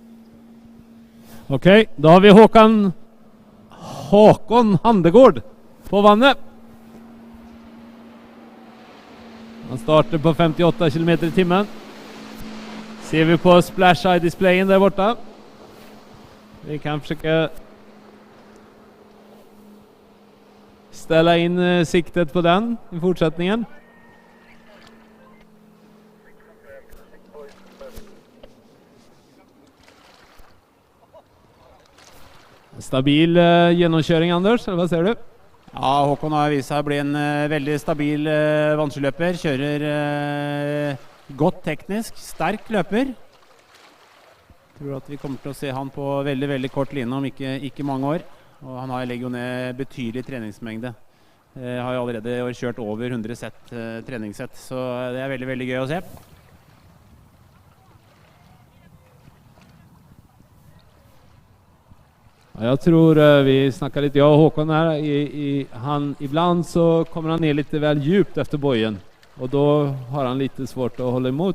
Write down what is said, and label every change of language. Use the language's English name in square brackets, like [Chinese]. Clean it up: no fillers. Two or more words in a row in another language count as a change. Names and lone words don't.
[Swedish] Okej, då har vi Håkon Handegård på vannet. Han startar på 58 km i timmen. Ser vi på splash eye displayen där borta. Vi kan försöka ställa in siktet på den i fortsättningen. [Norwegian] Stabil gjennomkjøring, Anders, eller hva ser du? Ja, Håkon har vist seg å bli en veldig stabil vannskiløper. Kjører godt teknisk, sterk løper. Jeg tror at vi kommer til å se han på veldig, veldig kort line om ikke mange år. Og han legger jo ned betydelig treningsmengde. Har jo allerede kjørt over 100 treningssett, så det veldig, veldig gøy å se. [Swedish] Jag tror vi snackar lite, jag och Håkon här, han, ibland så kommer han ner lite väl djupt efter bojen och då har han lite svårt att hålla emot.